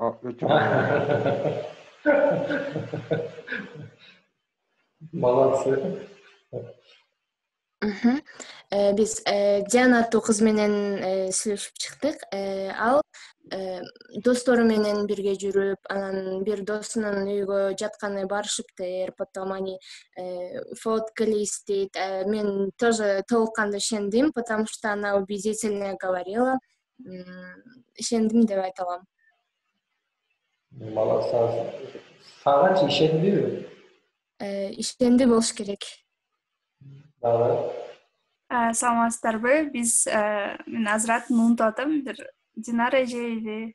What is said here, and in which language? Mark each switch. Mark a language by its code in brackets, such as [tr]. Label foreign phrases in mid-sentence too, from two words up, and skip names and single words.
[ky] Молодцы. Биз Диана аттуу кыз менен сүйлөшүп чыктык. Ал достору менен бирге жүрүп, анан бир досунун үйгө жатканы барышыптыр, [ru] потом они фоткались дейт. [ky] Мен тоже толук кандуу ишендим, [ru] потому что она убедительно говорила. [ky] Ишендим деп айта алам. Молодцы. Сагачы ишендиби? Ишенди болуш керек. Саламатсыздарбы? Биз мен Азратын унутуп атам, бир Динара эжеби.